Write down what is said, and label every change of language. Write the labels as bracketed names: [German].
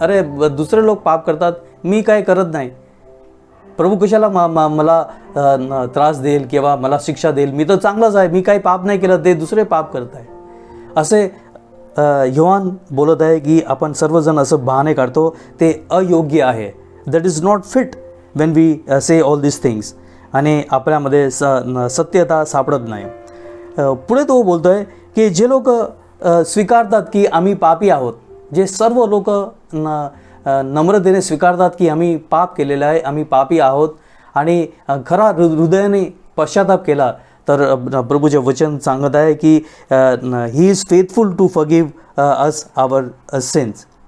[Marathi] अरे दुसरे लोक पाप करतात, मी काय करत नाही, प्रभू कशाला मला त्रास देईल किंवा मला शिक्षा देईल, मी तर चांगलाच आहे, मी काही पाप नाही केलं, ते दुसरे पाप करत आहे. असे योहान बोलत आहे की आपण सर्वजण असं बहाणे काढतो, ते अयोग्य आहे. [English] That is not fit when we say all this things. [Marathi] आणि आपल्यामध्ये सत्यता सापडत नाही. पुढे तो बोलतो आहे की जे लोक स्वीकारतात की आम्ही पापी आहोत, जे सर्व लोक नम्रतेने स्वीकारतात की आम्ही पाप केलेलं आहे, आम्ही पापी आहोत आणि खरा हृदयाने पश्चाताप केला, तर प्रभूचे वचन सांगत आहे की [English] He is faithful to forgive us our sins.